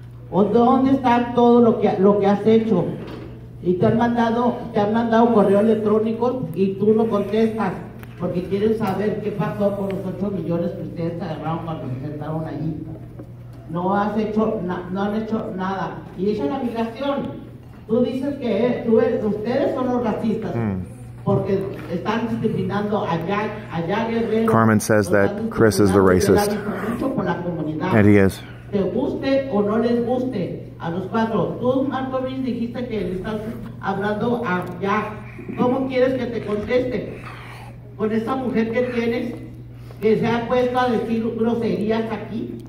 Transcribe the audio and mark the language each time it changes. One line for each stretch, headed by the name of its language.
Spanish: ¿O dónde está todo lo que has hecho? Y te han mandado correo electrónico y tú no contestas porque quieren saber qué pasó con los 8 millones que ustedes agarraron cuando se sentaron allí. No han hecho nada. Y esa es la migración. Tú dices que ustedes son los racistas. Porque están discriminando a Jack Guerrero.
English: Carmen says that Chris is the racist. And he is.
Spanish: Te guste o no les guste a los cuatro. Tú, Marco Luis, dijiste que le estás hablando a Jack. ¿Cómo quieres que te conteste? Con esa mujer que tienes, que se ha puesto a decir groserías aquí.